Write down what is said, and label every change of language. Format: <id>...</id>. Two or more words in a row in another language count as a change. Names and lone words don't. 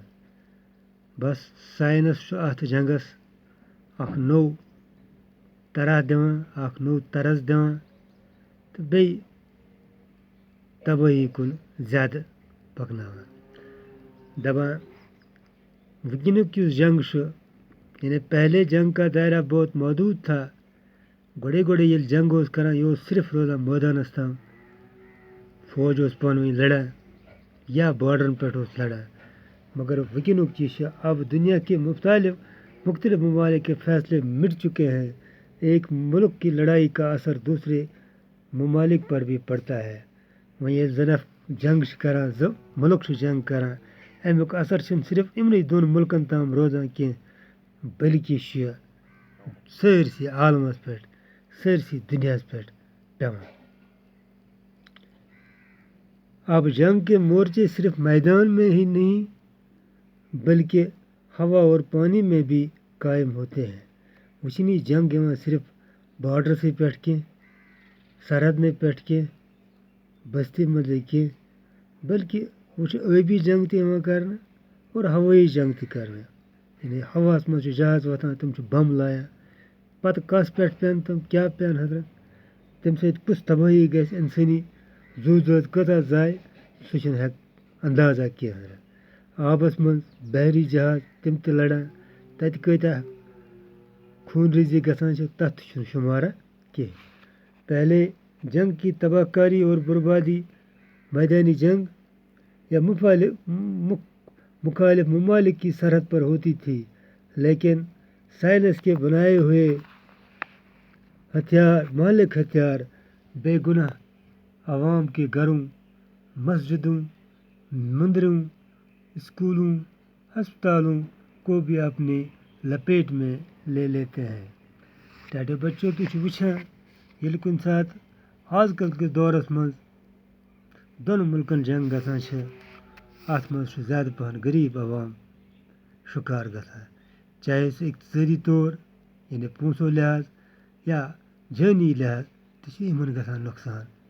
<ks>بس ساینس چھُ اتھ جنگس اکھ نوٚو طرح دِوان، اکھ نوٚو طرز دِوان تہٕ بیٚیہِ تبٲہی کُن زیادٕ پکناوان۔ دپان وٕنکیٚنُک یُس جنگ چھُ،</ks> <ur>یعنی پہلے جنگ کا دائرہ بہت محدود تھا،</ur> <ks>گۄڈے ییٚلہِ جنگ اوس کران یہِ اوس صرف روزان مٲدانس تام، فوج اوس پانہٕ ؤنۍ لڑان یا بارڈرن پٮ۪ٹھ اوس لڑان، مگر وٕنکیٚنُک یہِ چھُ</ks> <ur>اب دنیا کے مختلف ممالک کے فیصلے مٹ چکے ہیں۔ ایک ملک کی لڑائی کا اثر دوسرے ممالک پر بھی پڑتا ہے۔</ur> <ks>وۄنۍ ییٚلہِ زن جنگ چھِ کران، زٕ ملک چھِ جنگ کران، امیُک اثر چھُنہٕ صرف یِمنٕے دۄن ملکن تام روزان کینٛہہ بلکہِ چھُ یہِ سٲرسٕے عالمس پٮ۪ٹھ، سٲرسٕے دُنیاہس پٮ۪ٹھ پیٚوان۔</ks> <ur>اب جنگ کے مورچے صرف میدان میں ہی نہیں بلکہ ہوا اور پانی میں بھی قائم ہوتے ہیں۔</ur> <ks>وہ چھنہٕ یہِ جنگ یِوان صرف بارڈرسٕے پٮ۪ٹھ کینٛہہ، سرحدنٕے پٮ۪ٹھ کینٛہہ، بستی منٛزٕے کینٛہہ، بلکہِ وہ چھُ ٲبی جنگ تہِ یِوان کرنہٕ اور ہوٲیی جنگ تہِ کَرنہٕ یعنی ہواہَس منٛز چھِ جہاز وۄتھان تِم چھِ بَم لایان پَتہٕ کَس پٮ۪ٹھ پٮ۪ن تِم کیٛاہ پٮ۪ن حضرت تَمہِ سۭتۍ کُس تبٲہی گژھِ اِنسٲنی زُو زٲژ کۭژاہ زایہِ سُہ چھِنہٕ اندازا کینٛہہ حضرت آبَس منٛز بحری جہاز تِم تہِ لَڑان تَتہِ کۭتیاہ خوٗن ریزی گژھان چھِ تَتھ تہِ چھُنہٕ شُمارا کینٛہہ</ks> <ur>پہلے جنگ کی تباہ کاری اور بربادی میدانی جنگ یا مخالف ممالک کی سرحد پر ہوتی تھی لیکن سائنس کے بنائے ہوئے ہتھیار مالک ہتھیار بے گناہ عوام کے گھروں مسجدوں مندروں اسکولوں ہسپتالوں کو بھی اپنی لپیٹ میں لے لیتے ہیں</ur> <ks>ٹاٹے بچوں تُہۍ چھِو وٕچھان ییٚلہِ کُنہِ ساتہٕ آز کل کِس دورس منٛز دۄن مُلکن جنگ گژھان چھِ اَتھ منٛز چھُ زیادٕ پَہن غریٖب عوام شُکار گژھان چاہے سُہ اقتصٲدی طور یعنی پونٛسو لحاظ یا جٲنی لحاظ تہِ چھِ یِمن گژھان نۄقصان</ks>